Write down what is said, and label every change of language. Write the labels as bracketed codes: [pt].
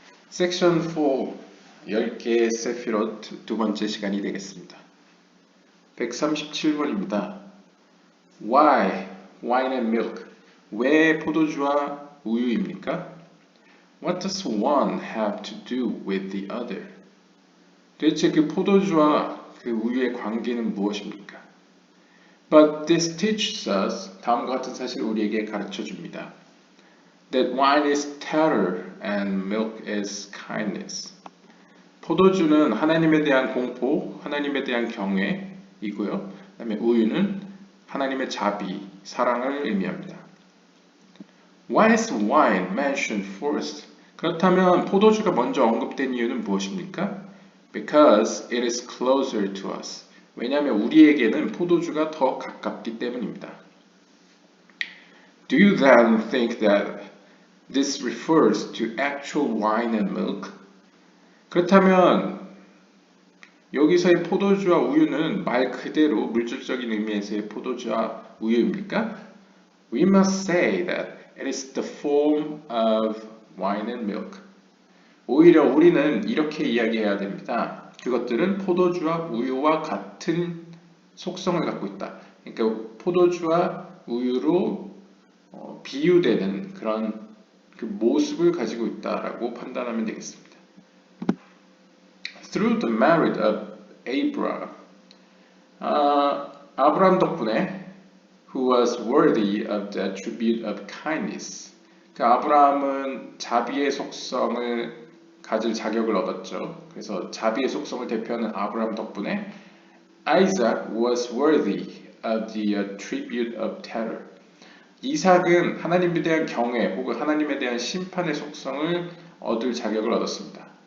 [ko] 섹션 4 10개의 세피롯 두 번째 시간이 되겠습니다. 137번입니다. [en] Why wine and milk? [ko] 왜 포도주와 우유입니까? [en] What does one have to do with the other? [ko] 도대체 그 포도주와 그 우유의 관계는 무엇입니까? [en] But this teaches us, [ko] 다음과 같은 사실을 우리에게 가르쳐 줍니다. [en] That wine is terror and milk is kindness. [ko] 포도주는 하나님에 대한 공포, 하나님에 대한 경외이고요. 그다음에 우유는 하나님의 자비, 사랑을 의미합니다. [en] Why is wine mentioned first? [ko] 그렇다면 포도주가 먼저 언급된 이유는 무엇입니까? [en] Because it is closer to us. [ko] 왜냐하면 우리에게는 포도주가 더 가깝기 때문입니다. [en] Do you then think that this refers to actual wine and milk? [ko] 그렇다면 여기서의 포도주와 우유는 말 그대로 물질적인 의미에서의 포도주와 우유입니까? [en] We must say that it is the form of wine and milk. [ko] 오히려 우리는 이렇게 이야기해야 됩니다. 그것들은 포도주와 우유와 같은 속성을 갖고 있다. 그러니까 포도주와 우유로 비유되는 그런 그 모습을 가지고 있다라고 판단하면 되겠습니다. [en] Through the merit of Abraham, [ko] 아브라함 덕분에 [en] who was worthy of the attribute of kindness. [ko] 그 아브라함은 자비의 속성을 가질 자격을 얻었죠. 그래서 자비의 속성을 대표하는 아브라함 덕분에 [en] Isaac was worthy of the attribute of terror. [ko] 이삭은 하나님에 대한 경외 혹은 하나님에 대한 심판의 속성을 얻을 자격을 얻었습니다.